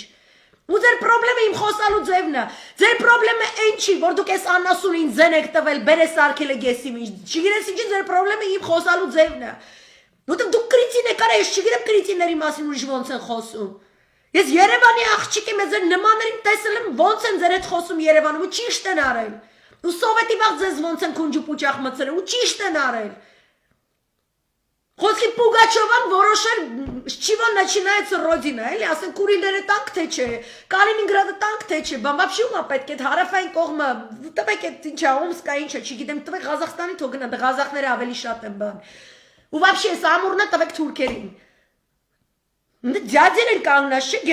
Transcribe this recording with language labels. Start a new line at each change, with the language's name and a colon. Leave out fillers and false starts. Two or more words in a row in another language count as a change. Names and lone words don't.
Armenian: Ու ձեր պրոբլեմը իմ խոսալու ձևն է, ձեր պրոբլեմը այն չի, որ դուք այս անասունին ձեն եք տվել, բերես արկել եք ես իմ ինչ, չգիտես ինչի ձեր պրոբլեմը իմ խոսալու ձևն է, որտեղ դուք կրիծին եք արա, ես չգիտեմ կրիծիների մասին ուրիշ ոնց են խոսում, ես Երևանի աղջիկ եմ, ես ձեր նմաններին տեսել եմ, ոնց են ձեր հետ խոսում Երևանում, ու ճիշտ են արել, ու սովետի վաղ ձեզ ոնց են քունջ ու պուճախ մտցրել, ու ճիշտ են արել։ Խոսքի Պուգաչովան որոշել,
Russian: с чего начинается Родина,
Armenian: էլի, ասեն Կուրիլները տանք թե չէ, Կալինինգրադը տանք թե չէ, բան вообще ումա պետք է հարավային կողմը, տվեք այդ ինչա, Օմսկա ինչա, չգիտեմ, տվեք Ղազախստանի թող գնա, ղազախները ավելի շատ են բան։ Ու вообще այս ամուրնը տվեք թուրքերին։ Ձյաձեն են կանգնած չէ